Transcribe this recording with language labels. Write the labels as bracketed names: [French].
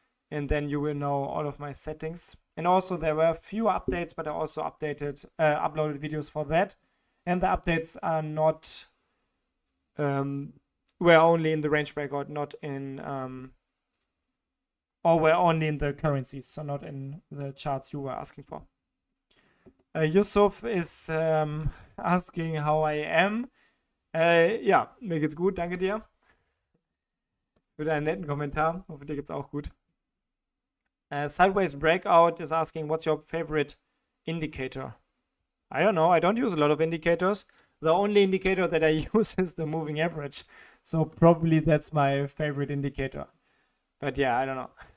[English] And then you will know all of my settings. And also there were a few updates, but I also uploaded videos for that. And the updates are not, were only in the range breakout, not in, or were only in the currencies, so not in the charts you were asking for. Yusuf is asking how I am. [German] Ja, mir geht's gut, danke dir. Für deinen netten Kommentar. Hoffe, dir geht's auch gut. [English] Sideways Breakout is asking, what's your favorite indicator? I don't know. I don't use a lot of indicators. The only indicator that I use is the moving average. So probably that's my favorite indicator. But yeah, I don't know.